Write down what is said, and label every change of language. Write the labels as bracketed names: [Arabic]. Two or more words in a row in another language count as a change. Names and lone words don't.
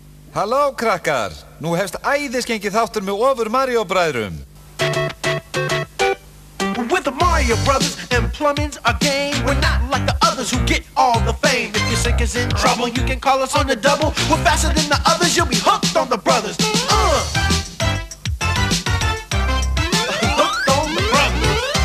[Icelandic] Halló, krakkar! Nú hefst æðisgengið þáttur með ofur Mario-bræðrum. [English] With the Mario Brothers and plumbing's a game. We're not like the others who get all the fame. If your sink is in trouble, you can call us on the double. We're faster than the others, you'll be hooked on the brothers. Hooked on the brothers.